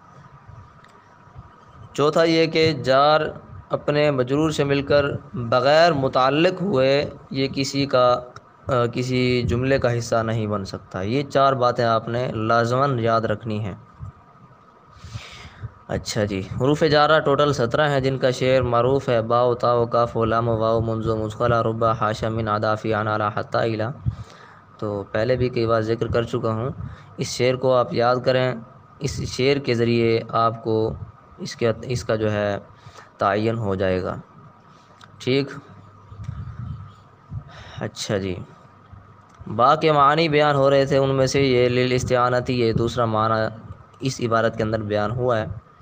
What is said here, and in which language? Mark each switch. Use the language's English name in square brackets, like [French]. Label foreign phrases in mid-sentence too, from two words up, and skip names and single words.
[Urdu] چوتھا یہ کہ جار اپنے مجرور سے مل کر بغیر متعلق ہوئے یہ کسی جملے کا حصہ نہیں بن سکتا۔ یہ 4 باتیں آپ نے لازماً یاد رکھنی ہیں۔ اچھا جی، حروف جارہ ٹوٹل 17 ہیں جن کا شعر معروف ہے: [Arabic] با و تا و کاف و لام و واو منذ و مدخلہ ربا حاشا من عدافی عن علی حتی الی۔ [Urdu] تو پہلے بھی کئی بار ذکر کر چکا ہوں، اس شعر کو آپ یاد کریں۔ اس شعر کے ذریعے آپ کو اس کا جو ہے تعین ہو جائے گا۔ ٹھیک۔ اچھا جی، با کے معنی بیان ہو رہے تھے، ان میں سے یہ للاستعانتی، یہ دوسرا معنی اس عبارت کے اندر بیان ہوا ہے۔